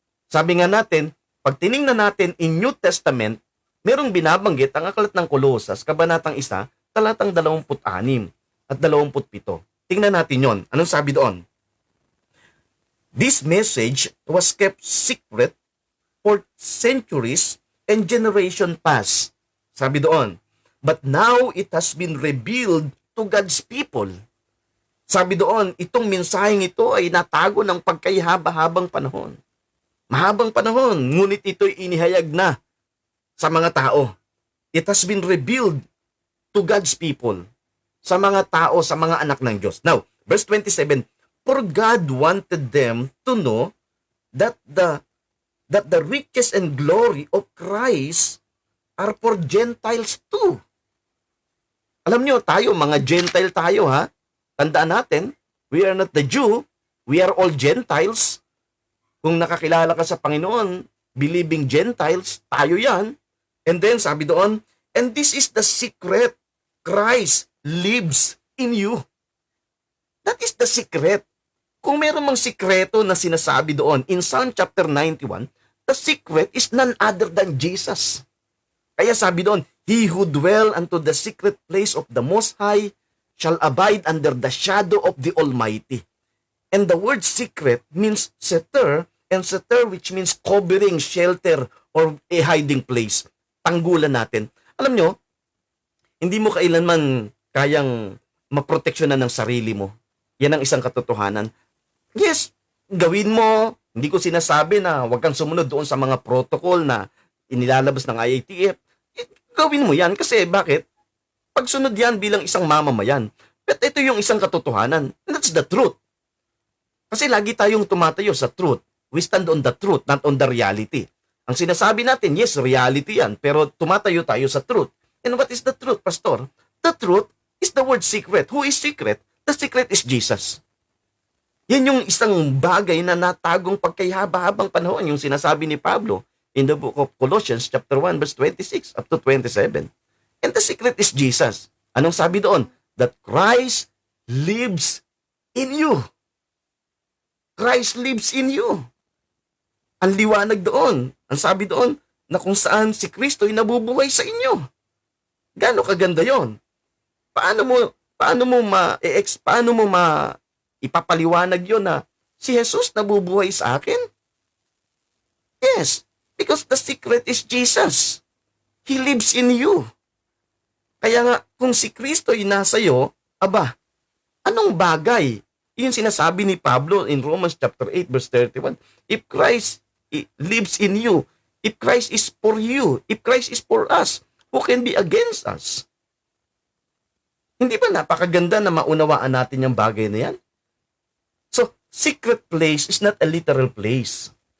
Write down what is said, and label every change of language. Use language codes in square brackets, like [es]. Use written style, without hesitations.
[tl] Sabi nga natin, pag tiningnan natin in New Testament, merong binabanggit ang aklat ng Kolosas, kabanatang 1, talatang 26 at 27. Tingnan natin yon. Anong sabi doon? [en] This message was kept secret for centuries and generation past. [tl] Sabi doon, [en] but now it has been revealed to God's people. [tl] Sabi doon, itong mensaheng ito ay natago ng pagkahaba-habang panahon. Mahabang panahon, ngunit ito'y inihayag na sa mga tao. [en] It has been revealed to God's people. [tl] Sa mga tao, sa mga anak ng Diyos. [en] Now, verse 27, for God wanted them to know that the riches and glory of Christ are for Gentiles too. [tl] Alam nyo, tayo, mga Gentile tayo ha. Tandaan natin, [en] we are not the Jew, we are all Gentiles. [tl] Kung nakakilala ka sa Panginoon, [en] believing Gentiles, [tl] tayo yan. [en] And then [tl] sabi doon, [en] and this is the secret, Christ lives in you. That is the secret. [tl] Kung meron mang sikreto na sinasabi doon, [en] in Psalm chapter 91, the secret is none other than Jesus. [tl] Kaya sabi doon, [en] he who dwell unto the secret place of the Most High shall abide under the shadow of the Almighty. And the word secret means seter, and seter which means covering, shelter, or a hiding place. [tl] Tanggulan natin. Alam nyo, hindi mo kailanman kayang maproteksyonan ng sarili mo. Yan ang isang katotohanan. Yes, gawin mo. Hindi ko sinasabi na huwag kang sumunod doon sa mga protocol na inilalabas ng IATF. Gawin mo yan kasi bakit? Pagsunod yan bilang isang mamamayan. But ito yung isang katotohanan. [en] And that's the truth. [tl] Kasi lagi tayong tumatayo sa truth. [en] We stand on the truth, not on the reality. [tl] Ang sinasabi natin, yes, reality yan. Pero tumatayo tayo sa truth. [en] And what is the truth, Pastor? The truth is the word secret. Who is secret? The secret is Jesus. [tl] Yan yung isang bagay na natagong pagkahaba-habang panahon, yung sinasabi ni Pablo in the book of Colossians chapter 1 verse 26 up to 27. [en] And the secret is Jesus. [tl] Anong sabi doon? [en] That Christ lives in you. Christ lives in you. [tl] Ang liwanag doon. Ang sabi doon na kung saan si Kristo ay nabubuhay sa inyo. Gaano kaganda yon? Paano mo ipapaliwanag yon na si Jesus nabubuhay sa akin? [en] Yes, because the secret is Jesus. He lives in you. [tl] Kaya nga, kung si Kristo ay nasa iyo, aba, anong bagay? Yung sinasabi ni Pablo in Romans chapter 8 verse 31. [en] If Christ lives in you, if Christ is for you, if Christ is for us, who can be against us? [tl] Hindi ba napakaganda na maunawaan natin yung bagay na yan? [en] So, secret place is not a literal place.